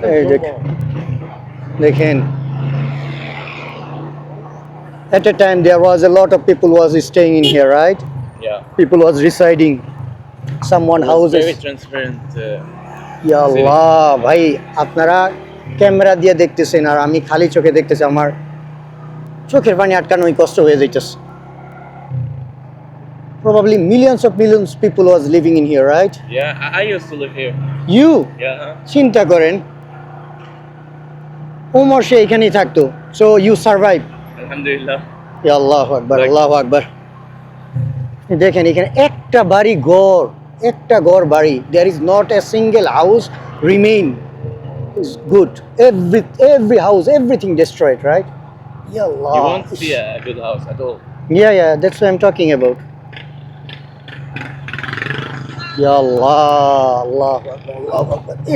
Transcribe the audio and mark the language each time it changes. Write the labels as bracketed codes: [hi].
[bn] এই দেখেন [en] at a time there was a lot of people was staying in here, right? Yeah. People was residing, someone It was houses. very transparent. [bn] ইয়া আল্লাহ ভাই, আপনারা camera দিয়ে দেখতেছেন আর আমি খালি চোখে দেখতেছি, আমার চোখের পানি আটকানোই কষ্ট হয়ে যাইতেছে। [en] Probably millions of people was living in here, right? Yeah, I used to live here. You Yeah. [bn] চিন্তা করেন, ওমর সে এখানেই থাকতো, [en] so you survive. [ar] Alhamdulillah. ইয়া আল্লাহু আকবার, [en] Like- [ar] আল্লাহু আকবার। [bn] দেখেন এখানে একটা বাড়ি ঘর, একটা ঘর বাড়ি, [en] there is not a single house remain. It's good, every house, everything destroyed, right? [ar] Ya Allah. [en] You won't see a good house at all. Yeah, that's what I'm talking about. [ar] Ya Allah, Allahu Akbar, Allahu Akbar.